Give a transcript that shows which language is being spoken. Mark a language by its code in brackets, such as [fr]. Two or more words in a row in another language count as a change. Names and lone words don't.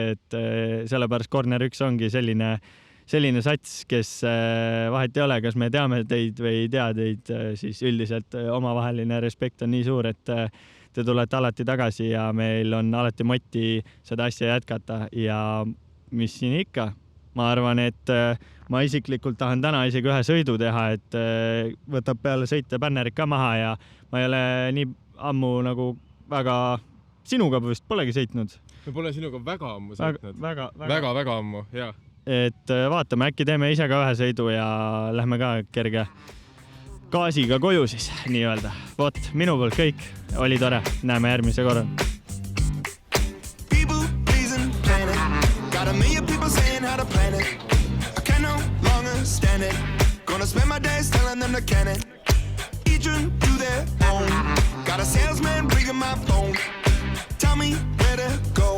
[et] et sellepärast Corner 1 ongi selline sats, kes vahet ei ole, kas me teame teid või ei tea teid, siis üldiselt omavaheline respekt on nii suur, et te tulete alati tagasi ja meil on alati moti seda asja jätkata ja mis siin ikka, ma arvan, et ma isiklikult tahan täna isegi ühe sõidu teha, et võtab peale sõita bännerid ka maha ja ma ei ole nii ammu nagu väga sinuga vist polegi sõitnud. Me pole sinuga väga ammu sõitnud. Väga ammu, jah. Et vaatame, äkki teeme ise ka ühe sõidu ja lähme ka kerge gaasiga koju siis, nii öelda. Vot, minu poolt kõik. Oli tore. Näeme järgmise korral. [en] People pleasing planet. Got a million people saying how to plan it. I can no longer stand it. Gonna spend my days telling them to can it. Each one do their own. Got a salesman bringing my phone. Tell me where to go.